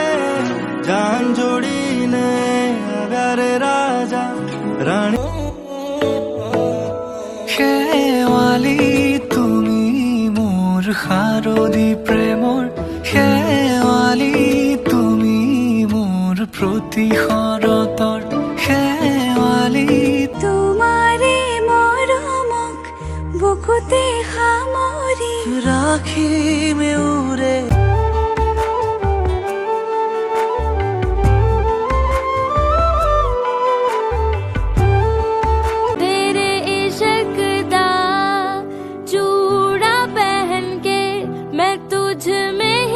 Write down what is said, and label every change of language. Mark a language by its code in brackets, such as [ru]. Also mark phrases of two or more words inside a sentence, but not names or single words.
[gu] જાન જોડીને આવ્યા રે રાજા રાણી [as] শেৱালি তুমি মোৰ শাৰদী প্ৰেমৰ শেৱালি তুমি মোৰ প্ৰতি শৰতৰ শেৱালি তোমারে মৰমক বুকুতে সামৰি ৰাখিম উৰে [pa] ਤੇਰੇ ਇਸ਼ਕ ਦਾ ਚੂੜਾ [hi] पहन के मैं तुझ में